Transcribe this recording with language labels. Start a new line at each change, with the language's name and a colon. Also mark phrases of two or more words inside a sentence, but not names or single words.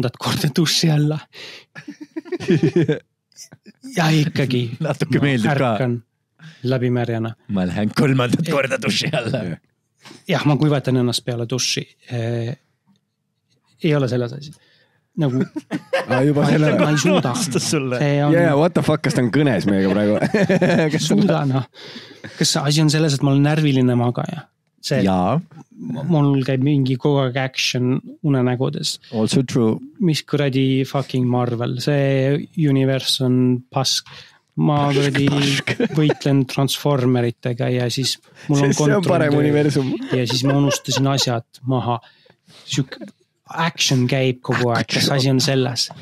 Estonian: korda duši alla ja ikkagi natuke meeldib ka läbimärjana. Ma lähen 3. korda duši alla. Jah, ma kuivatan ennast peale duši. Ei ole selles asi. Nagu juba selle ma ei suuda.
English: What the fuck,
Estonian: kas ta on kõnes meiega praegu? Suuda, noh. Kas asi on selles, et ma olen närviline magaja? Mul käib mingi kogu aeg action unenägudes.
English: Also true.
Estonian: Mis kuradi fucking Marvel. See univers on pask. Ma kuradi võitlen transformeritega ja siis mul on see on parem universum. Ja siis ma unustasin asjad maha. Action käib kogu aeg, kas asi on selles?